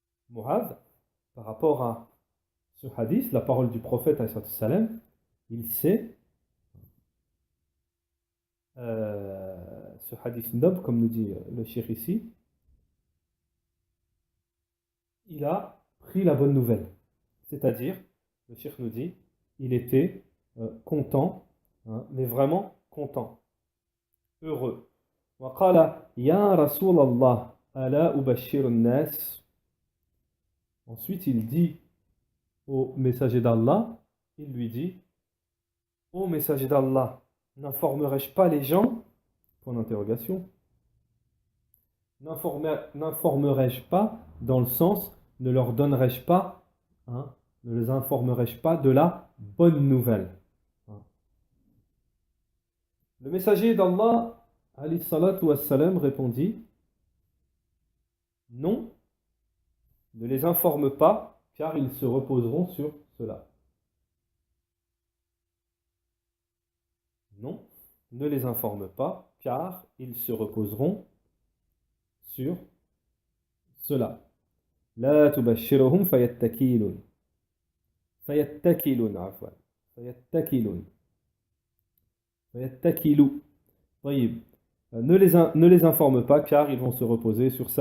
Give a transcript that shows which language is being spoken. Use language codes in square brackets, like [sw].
[fr] Mu'adh, par rapport à ce hadith, la parole du prophète, il sait ce hadith noble, comme nous dit le cheikh ici, il a pris la bonne nouvelle. C'est-à-dire, le cheikh nous dit, il était content, hein, mais vraiment content, heureux. [ar] وقال يا رسول الله ألا أبشر الناس. [fr] Ensuite, il dit au messager d'Allah, il lui dit, ô messager d'Allah, n'informerai-je pas les gens? Point d'interrogation. N'informerai-je pas dans le sens, ne leur donnerai-je pas, hein, ne les informerai-je pas de la bonne nouvelle? Hein. Le messager d'Allah, alayhi salatu wassalam, répondit, non, ne les informe pas, car ils se reposeront sur cela. Non, ne les informe pas, car ils se reposeront sur cela. [ar] لا تبشرهم فيتكلون عفوا فيتكلوا. طيب. [fr] Ne les informe pas, car ils vont se reposer sur ça.